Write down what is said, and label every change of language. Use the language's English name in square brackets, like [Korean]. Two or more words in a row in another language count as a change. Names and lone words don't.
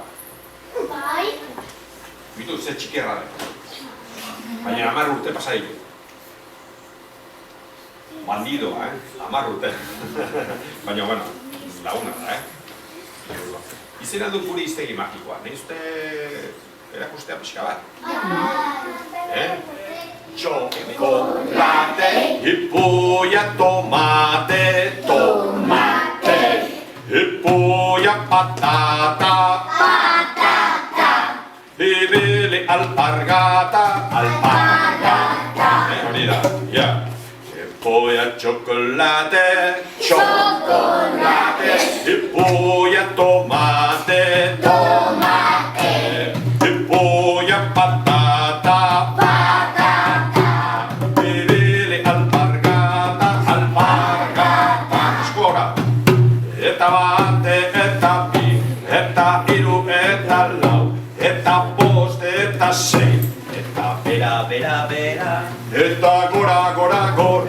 [Basque] Bai? Bitu ze txikerra da. Baina 10 urte pasa ditu. Bandidoa, 10 urte. Baina, bueno, laguna da, Izena dut gure iztegi magikoa, nahi uste erakustea pixka bat? [Spanish] Chocolate y polla tomate, tomate y polla patata, patata y bele alpargata, alpargata. [Basque] Hori da, ja. [Spanish] Polla chocolate, chocolate y polla tomate, tomate y polla patata, patata y bele alpargata, alpargata. [Basque] Askora, eta bate, eta bi, eta hiru, eta lau, eta bost, eta sei, eta bera, bera, bera, eta gora, gora, gora.